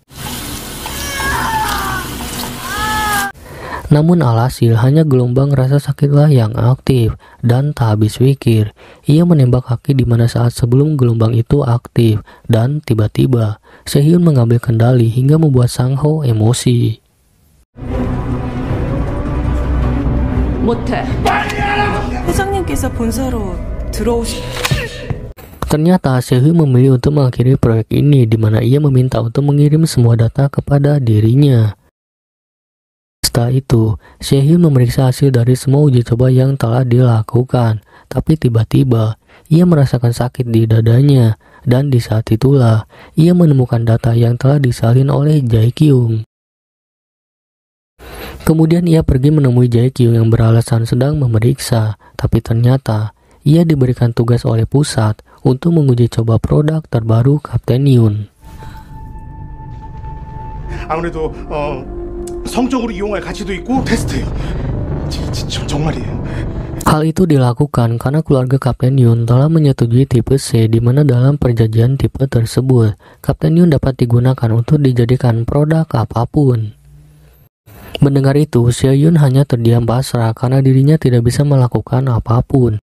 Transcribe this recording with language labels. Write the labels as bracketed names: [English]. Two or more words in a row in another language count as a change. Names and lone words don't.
[Indonesian] Namun alhasil hanya gelombang rasa sakitlah yang aktif dan tak habis pikir. Ia menembak kaki di mana saat sebelum gelombang itu aktif dan tiba-tiba Seo-hyun mengambil kendali hingga membuat Sang Ho emosi. [Korean] 못해. 회장님께서 본사로 들어오시. [Indonesian] Ternyata Seo-hyun memilih untuk mengakhiri proyek ini di mana ia meminta untuk mengirim semua data kepada dirinya. Setelah itu, Seo-hyun memeriksa hasil dari semua uji coba yang telah dilakukan, tapi tiba-tiba ia merasakan sakit di dadanya dan di saat itulah ia menemukan data yang telah disalin oleh Jae-kyung. Kemudian ia pergi menemui Jae-kyung yang beralasan sedang memeriksa, tapi ternyata ia diberikan tugas oleh pusat untuk menguji coba produk terbaru Kapten Hyun. [Korean] 아무래도 성적으로 이용할 가치도 있고 테스트예요. 정말이에요. [Indonesian] Hal itu dilakukan karena keluarga Kapten Hyun telah menyetujui tipe C, di mana dalam perjanjian tipe tersebut Kapten Hyun dapat digunakan untuk dijadikan produk apapun. Mendengar itu, Seo-hyun hanya terdiam pasrah karena dirinya tidak bisa melakukan apapun.